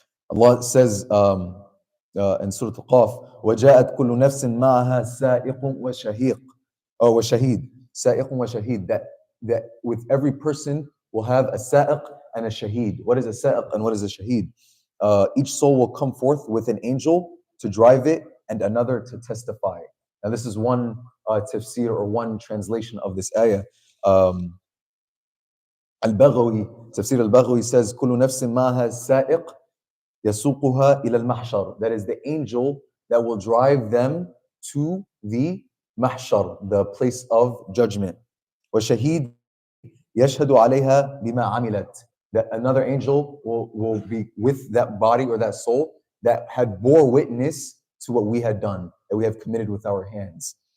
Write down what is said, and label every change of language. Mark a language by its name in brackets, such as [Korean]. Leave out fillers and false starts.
[English] Allah says in Surah Al-Qaf, [Arabic] وَجَاءَتْ كُلُّ نَفْسٍ مَعَهَا سَائِقٌ وَشَهِيقٌ وَشَهِيد سَائِقٌ وَشَهِيد, [English] that with every person will have a sa'iq and a shaheed. What is a sa'iq and what is a shaheed? Each soul will come forth with an angel to drive it and another to testify. Now this is one tafsir or one translation of this ayah. Um, Al-Baghawi, Tafsir Al-Baghawi says, [Arabic] كُلُّ نَفْسٍ مَعَهَا سَائِقٌ يَسُوقُهَا إِلَى الْمَحْشَرِ. [English] That is the angel that will drive them to the mahshar, the place of judgment. [Arabic] وَشَهِيد يَشْهَدُ عَلَيْهَا بِمَا عَمِلَتْ. [English] That another angel will be with that body or that soul that had bore witness to what we had done, that we have committed with our hands.